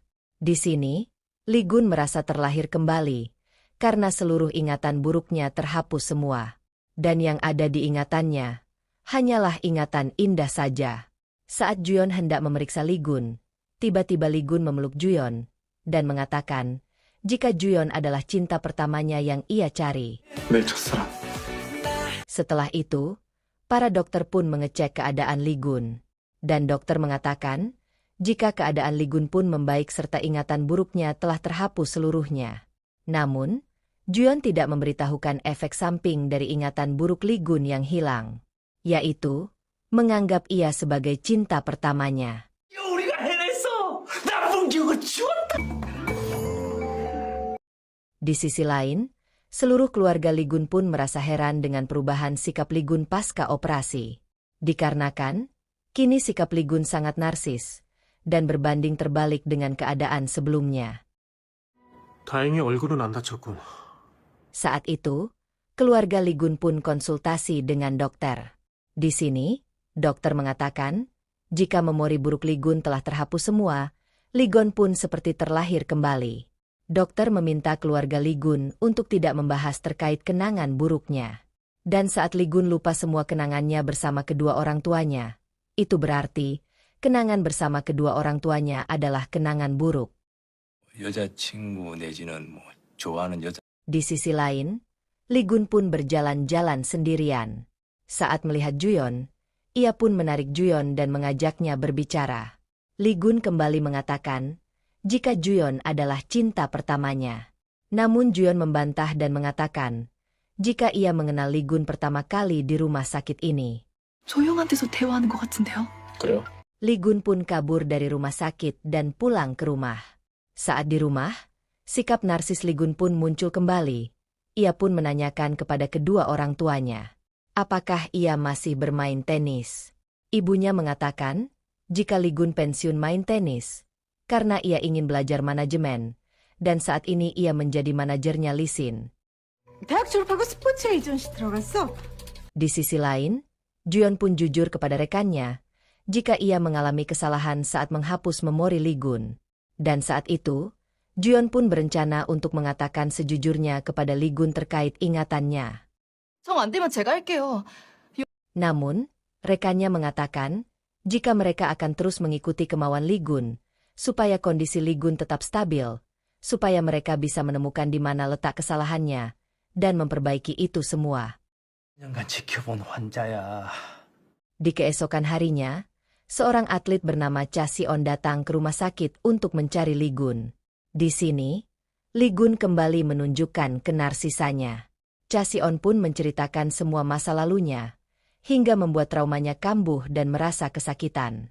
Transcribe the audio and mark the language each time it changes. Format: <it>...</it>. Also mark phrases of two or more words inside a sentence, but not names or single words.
<id>Di sini, Lee Gun merasa terlahir kembali, karena seluruh ingatan buruknya terhapus semua. Dan yang ada di ingatannya, hanyalah ingatan indah saja. Saat Juyeon hendak memeriksa Lee Gun, tiba-tiba Lee Gun memeluk Juyeon, dan mengatakan, jika Juyeon adalah cinta pertamanya yang ia cari.</id> <ko>내 첫사랑.</ko> <id>Setelah itu, para dokter pun mengecek keadaan Lee Gun. Dan dokter mengatakan, jika keadaan Lee Gun pun membaik serta ingatan buruknya telah terhapus seluruhnya. Namun, Juyeon tidak memberitahukan efek samping dari ingatan buruk Lee Gun yang hilang, yaitu menganggap ia sebagai cinta pertamanya.</id> <ko>우리가 해냈어. 나쁜 기억을 지웠다.</ko> <id>Di sisi lain, seluruh keluarga Lee Gun pun merasa heran dengan perubahan sikap Lee Gun pasca operasi. Dikarenakan, kini sikap Lee Gun sangat narsis, dan berbanding terbalik dengan keadaan sebelumnya.</id> <ko>다행히 얼굴은 안 다쳤군.</ko> <id>Saat itu, keluarga Lee Gun pun konsultasi dengan dokter. Di sini, dokter mengatakan, jika memori buruk Lee Gun telah terhapus semua, Lee Gun pun seperti terlahir kembali. Dokter meminta keluarga Lee Gun untuk tidak membahas terkait kenangan buruknya. Dan saat Lee Gun lupa semua kenangannya bersama kedua orang tuanya, itu berarti, kenangan bersama kedua orang tuanya adalah kenangan buruk.</id> <ko>여자친구 내지는 좋아하는 여자.</ko> <id>Di sisi lain, Lee Gun pun berjalan-jalan sendirian. Saat melihat Juyeon, ia pun menarik Juyeon dan mengajaknya berbicara. Lee Gun kembali mengatakan, jika Juyeon adalah cinta pertamanya. Namun Juyeon membantah dan mengatakan, jika ia mengenal Lee Gun pertama kali di rumah sakit ini.</id> <ko>조용한테서 대화하는 것 같은데요? 그래요?</ko> <id>Lee Gun pun kabur dari rumah sakit dan pulang ke rumah. Saat di rumah, sikap narsis Lee Gun pun muncul kembali. Ia pun menanyakan kepada kedua orang tuanya, apakah ia masih bermain tenis. Ibunya mengatakan, jika Lee Gun pensiun main tenis, karena ia ingin belajar manajemen, dan saat ini ia menjadi manajernya Lee Sin.</id> <ko>대학 졸업하고 스포츠 에이전시 들어갔어.</ko> <id>Di sisi lain, Juyeon pun jujur kepada rekannya, jika ia mengalami kesalahan saat menghapus memori Lee Gun. Dan saat itu, Juyeon pun berencana untuk mengatakan sejujurnya kepada Lee Gun terkait ingatannya.</id> <ko>정 안 되면 제가 할게요.</ko> <id>Namun, rekannya mengatakan, jika mereka akan terus mengikuti kemauan Lee Gun, supaya kondisi Lee Gun tetap stabil, supaya mereka bisa menemukan di mana letak kesalahannya, dan memperbaiki itu semua.</id> <ko>년간 지켜본 환자야.</ko> <id>Di keesokan harinya, seorang atlet bernama Cha Si-on datang ke rumah sakit untuk mencari Lee Gun. Di sini, Lee Gun kembali menunjukkan kenarsisannya. Cha Si-on pun menceritakan semua masa lalunya, hingga membuat traumanya kambuh dan merasa kesakitan.</id>